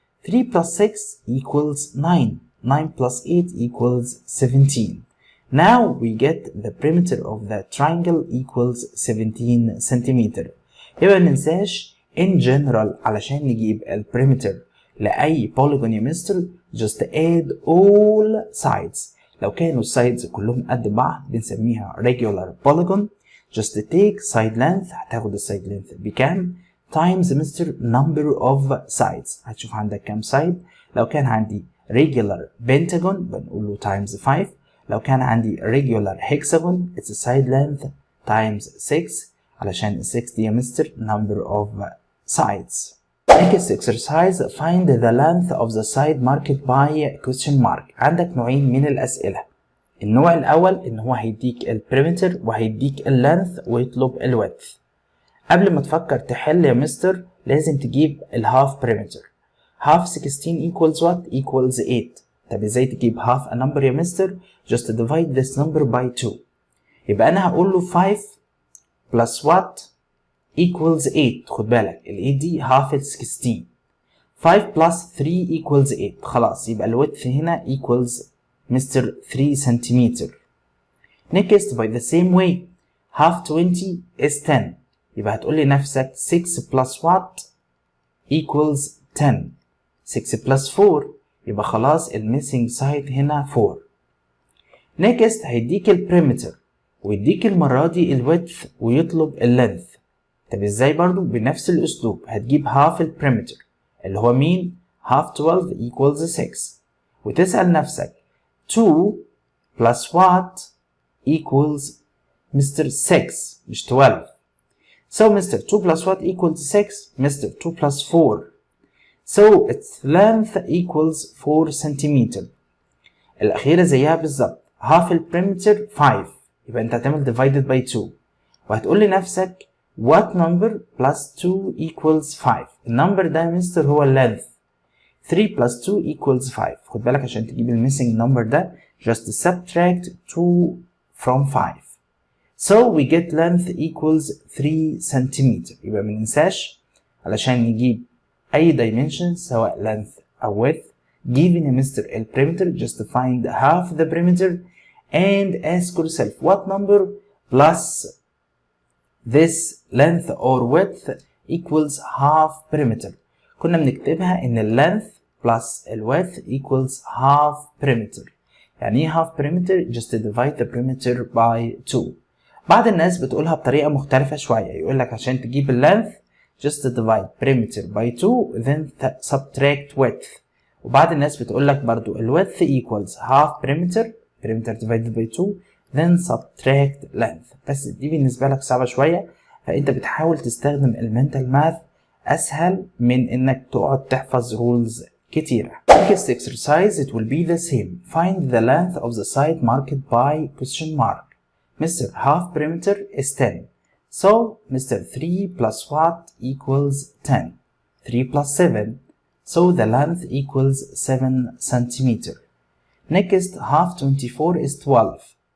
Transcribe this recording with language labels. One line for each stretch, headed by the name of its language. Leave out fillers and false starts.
English: 3 plus 6 equals 9. 9 plus 8 equals 17. Now we get the perimeter of the triangle equals 17 centimeter.
Arabic: يبقى مننساش
English: in general
Arabic: علشان نجيب
English: perimeter لأي polygon يا mister just add all sides.
Arabic: لو كانوا sides كلهم قد بعض بنسميها regular polygon.
English: Just take side length هتاخد side length بكام times Mr. number of sides.
Arabic: هتشوف عندك كام side. لو كان عندي regular pentagon بنقول له times 5. لو كان عندي
English: regular hexagon it's side length times 6 علشان 6 دي Mr. number of sides. Next exercise find the length of the side marked by question mark.
Arabic: عندك نوعين من الأسئلة. النوع الأول إن هو هيديك البريمتر وهيديك اللينث ويطلب الويدث. قبل ما تفكر تحل يا مستر لازم تجيب الهاف بريمتر.
English: half 16 equals what? Equals 8.
Arabic: طب ازاي تجيب
English: half a number يا mister? Just divide this number by 2.
Arabic: يبقى أنا هقول له 5 plus what?
English: Equals 8.
Arabic: خد بالك ال 8 دي half ال 16.
English: 5 plus 3 equals 8.
Arabic: خلاص يبقى الويدث هنا equals Mr.
English: 3 centimeter. Next by the same way half 20 is 10.
Arabic: يبقى هتقول لنفسك 6 plus what equals 10. 6 plus 4 يبقى خلاص missing side هنا 4. Next هيديك البريمتر ويديك المرة دي الويدث ويطلب اللينث. طب ازاي برضو؟ بنفس الاسلوب هتجيب half البريمتر اللي هو مين؟ half 12 equals 6 وتسأل نفسك 2 plus what equals Mr.
English: 6 مش 12. So Mr. 2 plus what equals 6? Mr. 2 plus 4. So its length equals 4 centimeter.
Arabic: الأخيرة زيها بالظبط. half البريمتر 5 يبقى أنت هتعمل divided by 2 وهتقول لنفسك
English: what number plus 2 equals 5.
Arabic: النمبر ده يا مستر هو length.
English: 3 plus 2 equals 5.
Arabic: خد بالك عشان تجيب الميسنج نمبر ده
English: just subtract 2 from 5. So we get length equals 3 centimeter.
Arabic: يبقى مننساش علشان نجيب أي dimension سواء length أو width given a Mr.
English: L perimeter, just find half the perimeter and ask yourself what number plus this length or width equals half perimeter.
Arabic: كنا بنكتبها إن
English: length plus width equals half perimeter. يعني إيه half perimeter؟ just divide the perimeter by 2.
Arabic: بعض الناس بتقولها بطريقة مختلفة شوية، يقول لك عشان تجيب length
English: just divide perimeter by 2 then subtract width.
Arabic: وبعض الناس بتقول لك برضو
English: width equals half perimeter divided by 2 then subtract length.
Arabic: بس دي بالنسبة لك صعبة شوية، فأنت بتحاول تستخدم المنتال ماث أسهل من إنك تقعد تحفظ rules كتيرة.
English: Next exercise it will be the same. Find the length of the side marked by question mark. Mr. half perimeter is 10. So Mr. 3 plus what equals 10? 3 plus 7. So the length equals 7 centimeter. Next, half 24 is 12.